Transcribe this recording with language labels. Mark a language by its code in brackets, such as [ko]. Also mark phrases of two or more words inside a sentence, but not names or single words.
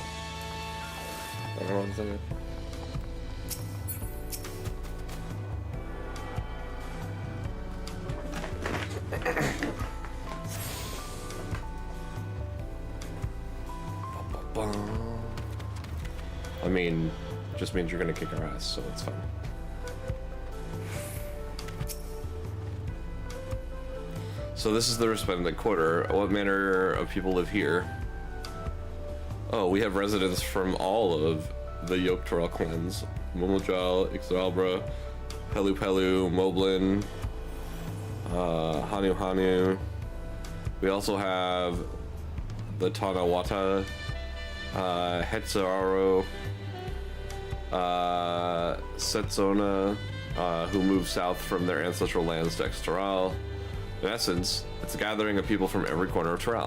[en] I don't know what I'm saying. I mean, just means you're gonna kick our ass, so it's fine. So this is the resplendent quarter. What manner of people live here? Oh, we have residents from all of the Dawtrail clans. Momojal, Ixalbra, Pelu Pelu, Moblin, Hanu Hanu. We also have the Tanawata, Hetzaru, Setsona, who moved south from their ancestral lands to Exteral. In essence, it's a gathering of people from every corner of Tyrell.